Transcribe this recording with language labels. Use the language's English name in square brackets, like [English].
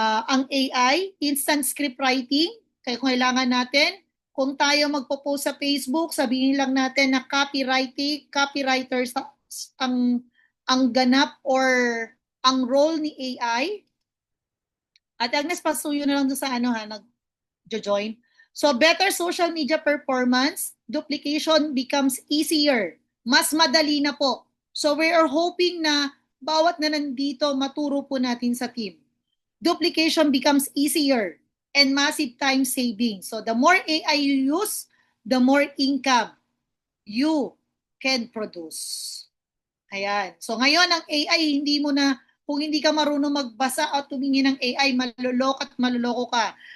[English] Ang AI, instant script writing. [Filipino] Kaya kung kailangan natin, kung tayo magpo-post sa Facebook, sabihin lang natin na copywriters ang ganap or ang role ni AI. At Agnes, pasuyo na lang doon sa nag-join. [English] So, better social media performance, duplication becomes easier. [Filipino] Mas madali na po. [English] So, we are hoping [Filipino] na bawat na nandito, maturo po natin sa team. [English] Duplication becomes easier and massive time saving. So, the more AI you use, the more income you can produce. [Filipino] Ayan. So, ngayon, ang AI, hindi mo na, kung hindi ka marunong magbasa at tumingin ng AI, maluloko ka.